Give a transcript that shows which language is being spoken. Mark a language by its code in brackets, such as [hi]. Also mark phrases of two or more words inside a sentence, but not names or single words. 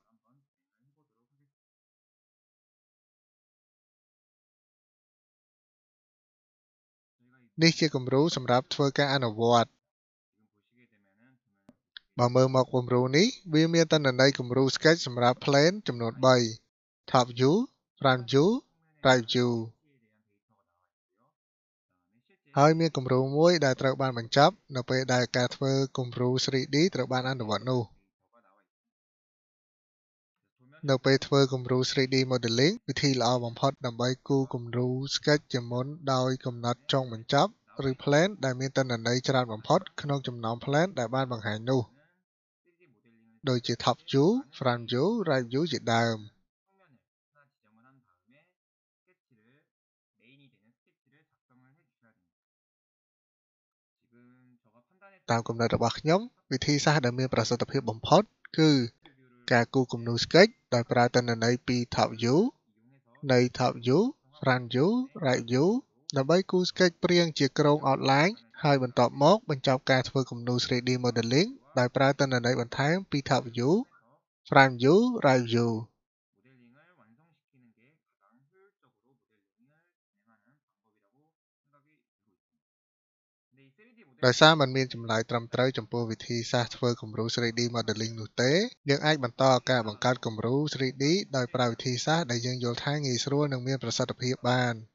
[km] នេះជាគំរូសម្រាប់ធ្វើការអនុវត្តបើមើលមកគំរូនេះវាមានទិន្នន័យគំរូ sketch សម្រាប់ plane ចំនួន3 [en] top view, front view, right view [km] ហើយមានគំរូមួយដែលត្រូវបានបញ្ចប់នៅពេលដែលការធ្វើគំរូ 3D ត្រូវបានអនុវត្តនោះនៅពេលធ្វើគំរូ [en] 3D modeling [km] វិធីល្អបំផុតដើម្បីគូរគំរូ sketch ជាមុនដោយកំណត់ចុងបញ្ចប់ឬ plane ដែលមានទិន្នន័យច្រើនបំផុតក្នុងចំណោម plane ដែលបានបង្ហាញនោះដូចជា [en] top view, front view, right view [km] ជាដើម តាមគំនិតរបស់ខ្ញុំវិធីសាស្ត្រដែលមានប្រសិទ្ធភាពបំផុតគឺការគូរគំនូរ sketch ដោយប្រើទិន្នន័យពី top view នៃ [en] top view, front view, right view [km] ដើម្បីគូរ sketch ព្រាងជាគ្រោង outline ហើយបន្ទាប់មកបញ្ចប់ការធ្វើគំនូរ [en] 3D modeling [km] ដោយប្រើទិន្នន័យបន្ថែមពី [en] top view, [km] front view, right view ដោយសារมันមានចម្លើយត្រឹមត្រូវចំពោះវិធីសាស្ត្រធ្វើគំរូ [en] 3D modeling [km] នោះទេយើងអាចបន្តការបង្កើតគំរូ 3D ដោយប្រើវិធីសាស្ត្រដែលយើងយល់ថាងាយស្រួលនិងមានប្រសិទ្ធភាពបាន